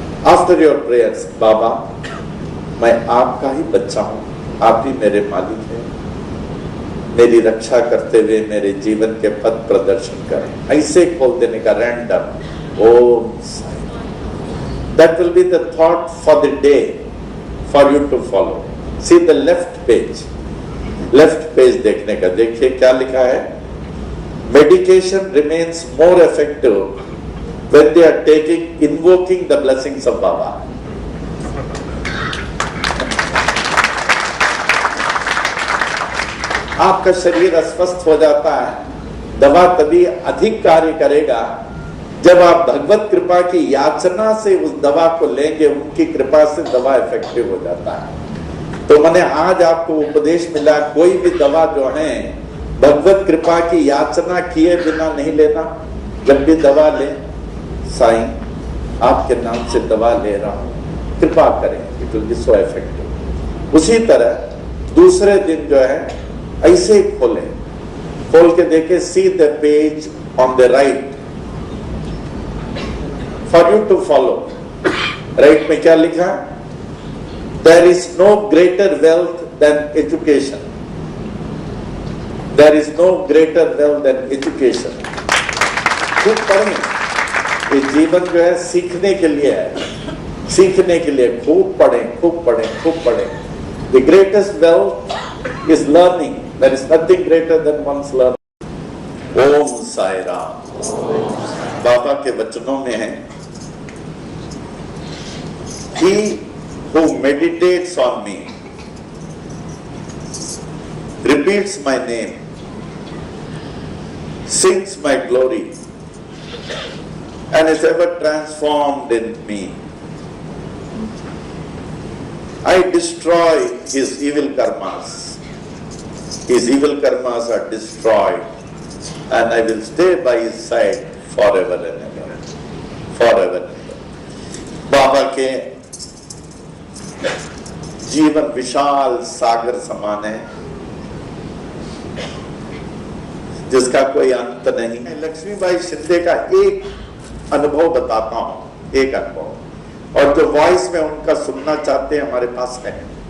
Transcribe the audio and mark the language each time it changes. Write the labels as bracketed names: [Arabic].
[English] after your prayers, [Hindi] बाबा मैं आपका ही बच्चा हूं, आप ही मेरे मालिक हैं, मेरी रक्षा करते हुए मेरे जीवन के पथ प्रदर्शन करें। ऐसे खोल देने का random. Om Sai. [English] That will be the thought for the day for you to follow. See the left page, left page [Hindi] देखने का। देखिए क्या लिखा है। [English] Medication remains more effective when they are invoking the blessings of Baba. [Hindi] आपका शरीर अस्वस्थ हो जाता है, दवा तभी अधिक कार्य करेगा जब आप भगवत कृपा की याचना से उस दवा को लेंगे। उनकी कृपा से दवा इफेक्टिव हो जाता है। तो मैंने आज आपको उपदेश मिला, कोई भी दवा जो है भगवत कृपा की याचना किए बिना नहीं लेना। जब भी दवा ले, साईं आपके नाम से दवा ले रहा हूं, कृपा करें, [English] It will be so effective. [Hindi] उसी तरह दूसरे दिन जो है ऐसे ही खोले, खोल के देखे, [English] See the page on the right for you to follow. [Hindi] Right में क्या लिखा? [English] There is no greater wealth than education. There is no greater wealth than education. [Hindi] खूब पढ़ें। ये जीवन जो है सीखने के लिए है, सीखने के लिए खूब पढ़ें, खूब पढ़ें, खूब पढ़ें। [English] The greatest wealth is learning. There is nothing greater than one's learning. [Hindi] ओम साई राम। बाबा के वचनों में है, [English] He who meditates on me, repeats my name, sings my glory, and is ever transformed in me. I destroy his evil karmas. His evil karmas are destroyed, and I will stay by his side forever and ever. Forever and ever. [Hindi] बाबा के जीवन विशाल सागर समान है। जिसका कोई अंत नहीं है। लक्ष्मीबाई शिंदे का एक अनुभव बताता हूं, एक अनुभव, और जो वॉइस में उनका सुनना चाहते हैं हमारे पास है।